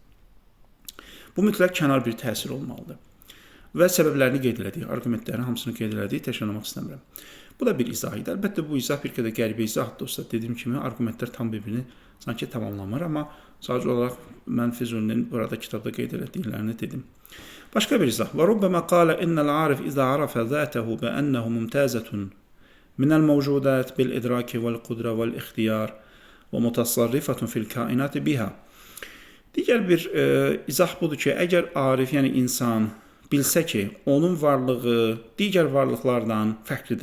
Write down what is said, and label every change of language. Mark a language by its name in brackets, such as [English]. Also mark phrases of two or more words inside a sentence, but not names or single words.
[Azerbaijani] Bu mütləq kənar bir təsir olmalıdır. Və səbəblərini qeyd elədik, argumentlərin hamısını qeyd elədik, təkrarlamaq istəmirəm. Bu da bir izah idi. Əlbəttə, bu izah bir qədər qəribə izahdır dostlar. Dediyim kimi, argumentlər tam bir-birini sanki tamamlamır, amma sadəcə olaraq mən Füzulinin burada kitabda qeyd elədiklərini dedim. Başqa bir izah. [Arabic] وربما قال إن العارف إذا عرف ذاته بأنه ممتازة من الموجودات بالإدراك والقدرة والاختيار ومتصرفة في الكائنات بها. [Azerbaijani] Digər bir izah budur ki, əgər arif, yəni insan bilsə ki, onun varlığı digər varlıqlardan fərqlidir.